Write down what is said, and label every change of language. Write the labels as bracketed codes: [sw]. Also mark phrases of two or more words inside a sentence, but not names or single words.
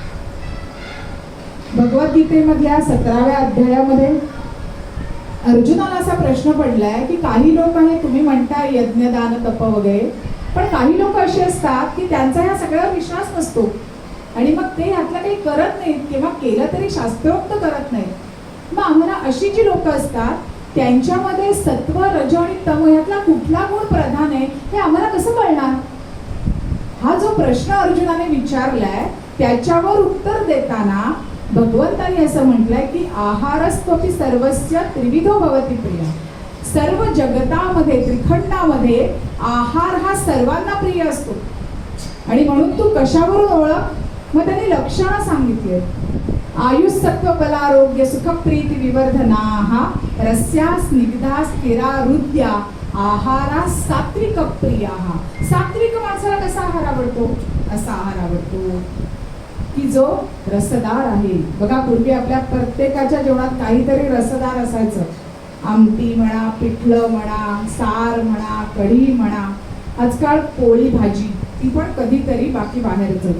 [mr] भगवद्गीतेमधल्या 17व्या अध्यायामध्ये अर्जुनाला असा प्रश्न पडलाय की काही लोक आहे, तुम्ही म्हणताय यज्ञ दान तप वगैरे, पण काही लोक असे असतात की त्यांचा ह्या सगळ्यावर विश्वास नसतो आणि मग ते ह्यातलं काही करत नाहीत किंवा केलं तरी शास्त्रोक्त करत नाहीत. मग आम्हाला अशी जी लोक असतात त्यांच्यामध्ये सत्व, रज आणि तम यातला कुठला गुण प्रधान आहे हे आम्हाला कसं कळणार? हा जो प्रश्न अर्जुनाने विचारलाय त्याच्यावर उत्तर देताना भगवंतांनी असं म्हटलंय की [sa] आहारस्त्वपि सर्वस्य त्रिविधो भवति प्रिय. [mr] सर्व जगतामध्ये, त्रिखंडामध्ये आहार हा सर्वांना प्रिय असतो. आणि म्हणून तू कशावरून ओळख? मग त्यांनी लक्षणं सांगितली. [sa] आयुष सत्व बलारोग्य सुख प्रीती विवर्धना रस्या स्निग्धा स्थिरा हृद्या आहारा सात्विक प्रिया. [mr] सात्विक माणसाला कसा आहार आवडतो? असा आहार आवडतो की जो रसदार आहे. बघा, पूर्वी आपल्या प्रत्येकाच्या जेवणात काहीतरी रसदार असायचं. आमटी म्हणा, पिठलं म्हणा, सार म्हणा, कढी म्हणा. आजकाल पोळी भाजी, ती पण कधीतरी, बाकी बाहेरच.